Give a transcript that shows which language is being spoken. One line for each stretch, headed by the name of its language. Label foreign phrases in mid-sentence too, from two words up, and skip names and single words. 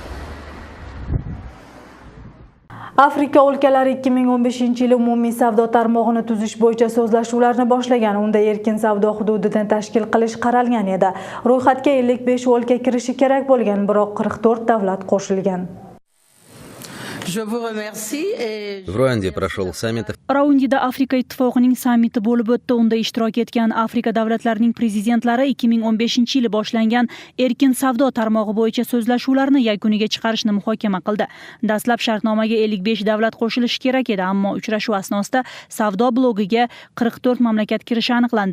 Uzbek: Afrika o'lkalari 2015-yil umumiy savdo tarmog'ini tuzish bo'yicha so'zlashuvlarni boshlagan. Unda erkin savdo hududini tashkil qilish qaralgan edi. Ro'yxatga 55 o'lka kirishi kerak bo'lgan, biroq 44 davlat qo'shilgan.
Russian: В Руанде прошел саммит.
Uzbek: Raundida Afrika ittifoqining sammiti bo'lib o'tdi. Unda ishtirok etgan Afrika davlatlarining prezidentlari 2015-yili boshlangan erkin savdo tarmog'i bo'yicha so'zlashuvlarni yakuniga chiqarishni muhokama qildi. Dastlab shartnomaga 55 davlat qo'shilishi kerak edi, ammo uchrashuv asnosida savdo blogiga 44 mamlakat kirishi aniqlandi.